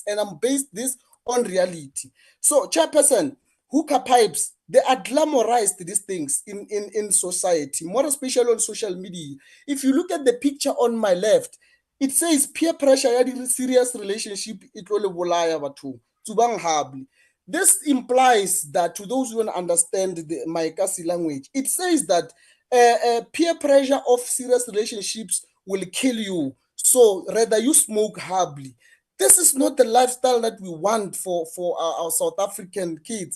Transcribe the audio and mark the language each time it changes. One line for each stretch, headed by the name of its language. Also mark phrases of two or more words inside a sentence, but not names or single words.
English: And I'm based this on reality. So, Chairperson, hookah pipes, they are glamorized, these things in society, more especially on social media. If you look at the picture on my left, it says peer pressure, serious relationship, it will
Southern Sotho: bolaya batho, tsubang habli.
English: This implies that, to those who don't understand the Maekasi language, it says that peer pressure of serious relationships will kill you. So rather you smoke humbly. This is not the lifestyle that we want for our South African kids.